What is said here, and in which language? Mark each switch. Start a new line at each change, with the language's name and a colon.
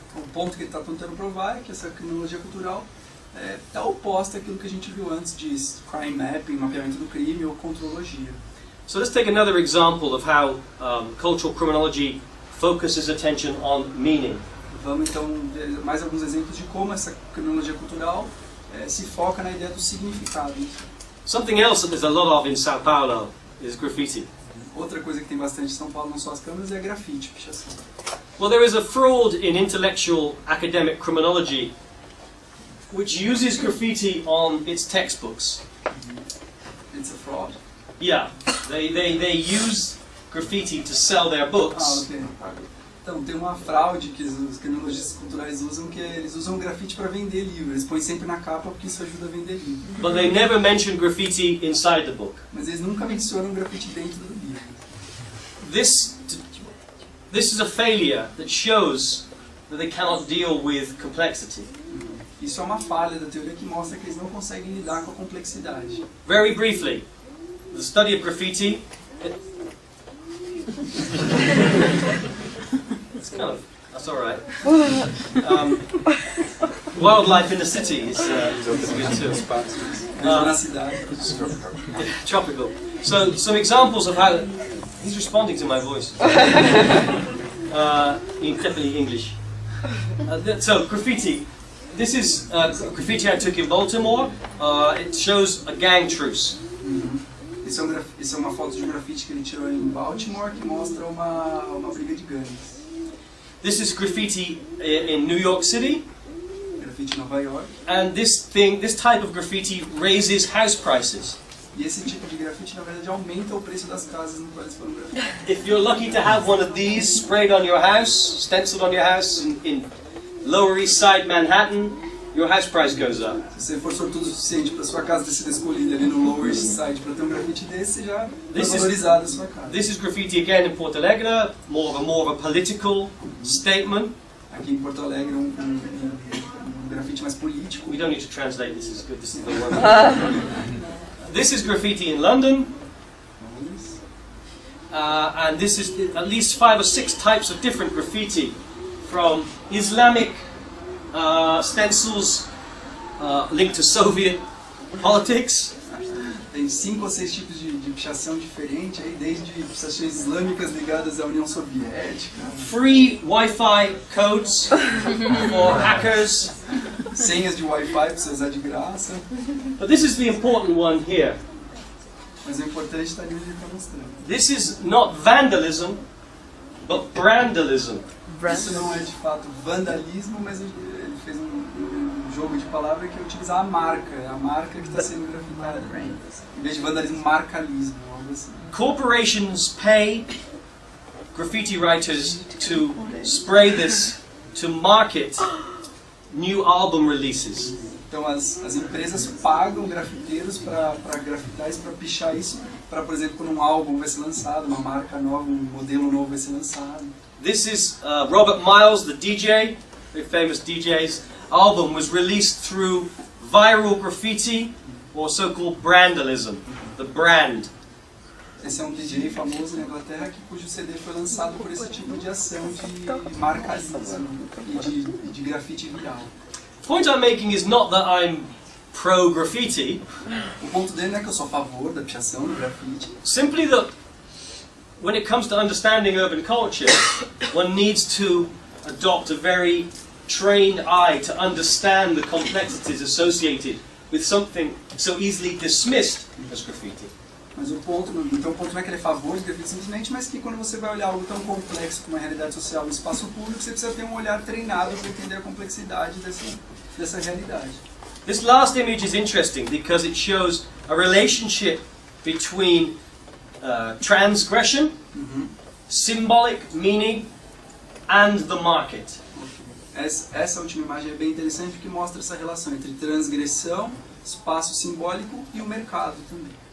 Portuguese: O ponto que ele está tentando provar é que essa criminologia cultural está oposta àquilo que a gente viu antes de crime mapping, mapeamento do crime ou contrologia.
English: So let's take another example of how cultural criminology focuses attention on meaning.
Portuguese: Vamos então ver mais alguns exemplos de como essa criminologia cultural se foca na ideia do significado.
English: Something else that there's a lot of in São Paulo is graffiti.
Portuguese: Outra coisa que tem bastante em São Paulo, não só as câmeras, é grafite, pichação.
English: Well, there is a fraud in intellectual academic criminology which uses graffiti on its textbooks. It's a fraud? Yeah, they use graffiti to sell their books. Ok.
Portuguese: Então, tem uma fraude que os criminologistas culturais usam, que eles usam grafite para vender livro. Eles põem sempre na capa porque isso ajuda a vender livro.
English: But they never mention graffiti inside the book.
Portuguese: Mas eles nunca mencionam grafite dentro do livro.
English: This is a failure that shows that they cannot deal with complexity.
Portuguese: Isso é uma falha da teoria que mostra que eles não conseguem lidar com a complexidade.
English: Very briefly, the study of graffiti. It's kind of, that's all right. Wildlife in the city is good too.
Portuguese: Na cidade. Tropical.
English: So some examples of how he's responding to my voice. In definitely English. So graffiti. This is graffiti I took in Baltimore. It shows a gang truce.
Portuguese: Isso é uma foto de um grafite que ele tirou em Baltimore que mostra uma briga de gangues.
English: This is graffiti in New York City.
Portuguese: Grafite em Nova York.
English: And this type of graffiti raises house prices.
Portuguese: E esse tipo de grafite, na verdade, aumenta o preço das casas no qual eles foram grafitados.
English: If you're lucky to have one of these sprayed on your house, stenciled on your house in Lower East Side Manhattan, your house price goes up.
Portuguese: Se você for sortudo o suficiente para sua casa ter sido escolhida ali no Lower East Side para ter um grafite desse, já é valorizado a sua casa.
English: This is graffiti again in Porto Alegre, more of a political statement.
Portuguese: Aqui em Porto Alegre, um grafite mais político.
English: We don't need to translate. This is good. This is the one. This is graffiti in London, and this is at least 5 or 6 types of different graffiti, from Islamic stencils linked to Soviet politics.
Portuguese: Tem 5 ou 6 tipos de pichação diferente, aí, desde pichações islâmicas ligadas à União Soviética.
English: Free Wi-Fi codes for hackers.
Portuguese: Senhas de Wi-Fi para você usar de graça.
English: But this is the important one here.
Portuguese: Mas o importante está ali onde ele está mostrando.
English: This is not vandalism, but brandalism.
Portuguese: Isso não é de fato vandalismo, mas ele fez um jogo de palavra que é utilizar a marca que está sendo grafitada. Em vez de vandalismo, marcalismo, algo assim.
English: Corporations pay graffiti writers to spray this to market new album releases.
Portuguese: Então as empresas pagam grafiteiros para grafitar isso, para pichar isso, para, por exemplo, quando um álbum vai ser lançado, uma marca nova, um modelo novo vai ser lançado.
English: This is Robert Miles, the DJ, very famous DJ's album was released through viral graffiti, or so-called brandalism, the brand.
Portuguese: Esse é um DJ famoso na Inglaterra cujo CD foi lançado por esse tipo de ação de marcalismo e de grafite viral.
English: The point I'm making is not that I'm pro-graffiti.
Portuguese: O ponto dele não é que eu sou a favor da pichação do grafite.
English: Simply that when it comes to understanding urban culture, one needs to adopt a very trained eye to understand the complexities associated with something so easily dismissed as graffiti.
Portuguese: Mas o ponto não é que ele é a favor de grafite simplesmente, mas que quando você vai olhar algo tão complexo como a realidade social no espaço público, você precisa ter um olhar treinado para entender a complexidade dessa realidade.
English: This last image is interesting because it shows a relationship between transgression, symbolic meaning, and the market.
Portuguese: Essa última imagem é bem interessante porque mostra essa relação entre transgressão, espaço simbólico e o mercado também.